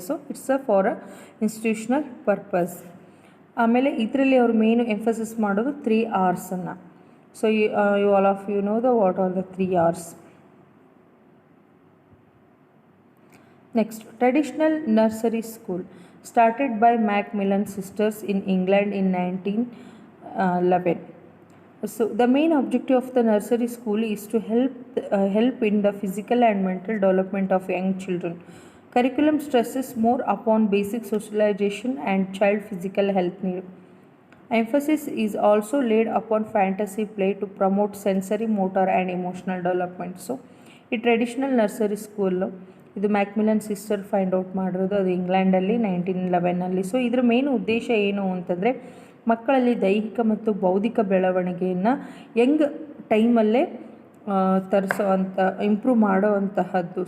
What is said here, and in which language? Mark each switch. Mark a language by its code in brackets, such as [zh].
[en] So it's for a institutional purpose. [kn] ಆಮೇಲೆ ಇದರಲ್ಲಿ ಅವರು ಮೇನು ಎಂಫಸಿಸ್ ಮಾಡೋದು 3 R'ಸನ್ನು. [en] So you all of you know what are the 3 R's. Next, traditional nursery school started by Macmillan sisters in England in 1911. So the main objective of the nursery school is to help in the physical and mental development of young children. Curriculum stresses more upon basic socialization and child physical health need. Emphasis is also laid upon fantasy play to promote sensory, motor and emotional development. So [kn] ಈ traditional nursery school ಇದು ಮ್ಯಾಕ್ಮಿಲನ್ sister find out ಮಾಡಿರೋದು, ಅದು ಇಂಗ್ಲೆಂಡಲ್ಲಿ 1911. So ಇದರ main ಉದ್ದೇಶ ಏನು ಅಂತಂದರೆ ಮಕ್ಕಳಲ್ಲಿ ದೈಹಿಕ ಮತ್ತು ಬೌದ್ಧಿಕ ಬೆಳವಣಿಗೆಯನ್ನು ಯಂಗ್ ಟೈಮಲ್ಲೇ ತರಿಸೋವಂಥ ಇಂಪ್ರೂವ್ ಮಾಡೋವಂತಹದ್ದು.